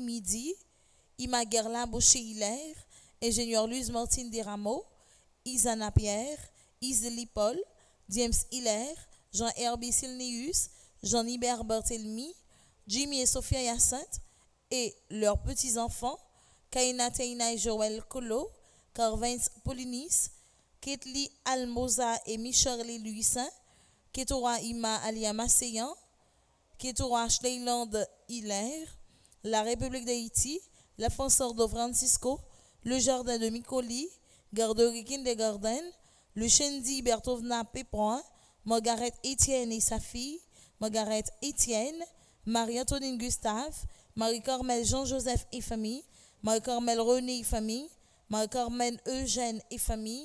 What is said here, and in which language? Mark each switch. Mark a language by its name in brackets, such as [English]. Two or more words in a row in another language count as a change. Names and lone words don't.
[French] Midi, Ima Gerla Boucher-Hilaire, Ingénieur Luz Martine Desrameaux, Isana Pierre, Iseli Paul, James Hilaire, Jean-Herbie Silneus, Jean-Hubert Barthélemy, Jimmy et Sophia Hyacinthe et leurs petits-enfants, Kaina Teina et Joël Colo, Carvins Polinis, Ketli Almoza et Michel Louisin, Ketora Ima Alia Masséyan, Ketora Schleyland Hilaire, la République d'Haïti, la Fonsordo Francisco, le Jardin de Micoli, Garderie Kindergarten, le Chendi Bertovna Pépron, Margaret Étienne et sa fille, Margaret Étienne, Marie-Antonine Gustave, Marie-Carmel Jean-Joseph et famille, Marie-Carmel René et famille, Marie-Carmel Eugène et famille.